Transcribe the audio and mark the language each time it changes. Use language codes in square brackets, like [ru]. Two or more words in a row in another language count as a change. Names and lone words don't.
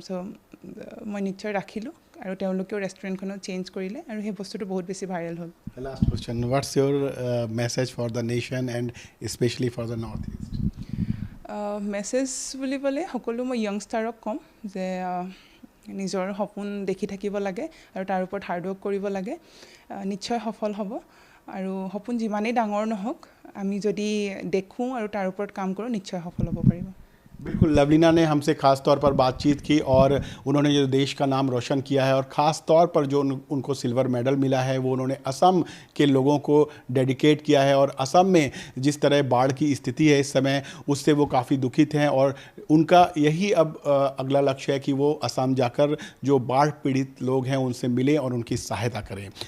[as] চ' মই নিশ্চয় ৰাখিলোঁ আৰু তেওঁলোকেও ৰেষ্টুৰেণ্টখনো চেঞ্জ কৰিলে আৰু সেই বস্তুটো বহুত বেছি ভাইৰেল হ'ল। [en] Last question, what's your message for the nation and especially for the northeast? [as] মেছেজ বুলিবলৈ সকলো মই য়ংষ্টাৰক ক'ম যে নিজৰ সপোন দেখি থাকিব লাগে আৰু তাৰ ওপৰত হাৰ্ডৱৰ্ক কৰিব লাগে, নিশ্চয় সফল হ'ব। আৰু সপোন যিমানেই ডাঙৰ নহওক, আমি যদি দেখোঁ আৰু তাৰ ওপৰত কাম কৰোঁ, নিশ্চয় সফল হ'ব পাৰিব। [hi] बिल्कुल, लवलीना ने हमसे ख़ास तौर पर बातचीत की और उन्होंने जो देश का नाम रोशन किया है और ख़ास तौर पर जो उनको सिल्वर मेडल मिला है वो उन्होंने असम के लोगों को डेडिकेट किया है। और असम में जिस तरह बाढ़ की स्थिति है इस समय, उससे वो काफ़ी दुखित हैं और उनका यही अब अगला लक्ष्य है कि वो असम जाकर जो बाढ़ पीड़ित लोग हैं उनसे मिलें और उनकी सहायता करें।